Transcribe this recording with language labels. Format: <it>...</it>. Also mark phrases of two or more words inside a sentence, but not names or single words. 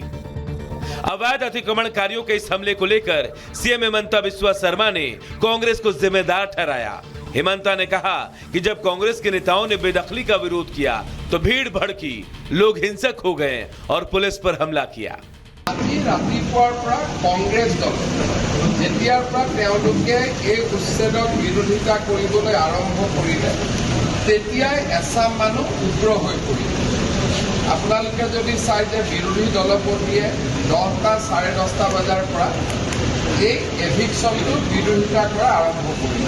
<hi>अवैध अतिक्रमणकारियों के इस हमले को लेकर सीएम हिमंता बिस्वा शर्मा ने कांग्रेस को जिम्मेदार ठहराया। हिमंता ने कहा कि जब कांग्रेस के नेताओं ने बेदखली का विरोध किया तो भीड़ भड़की, लोग हिंसक हो गए और पुलिस पर हमला किया।</hi> <as>আজি ৰাতিপুৱাৰ পৰা কংগ্ৰেছ দল যেতিয়াৰ পৰা তেওঁলোকে এই উচ্ছেদক বিৰোধিতা কৰিবলৈ আৰম্ভ কৰিলে তেতিয়াই এচাম মানুহ উগ্ৰ হৈ পৰিল। আপোনালোকে যদি চাই যে বিৰোধী দলপতিয়ে 10টা 10:30 বজাৰ পৰা এই এভিকশ্যনটো বিৰোধিতা কৰা আৰম্ভ কৰিলে।</as>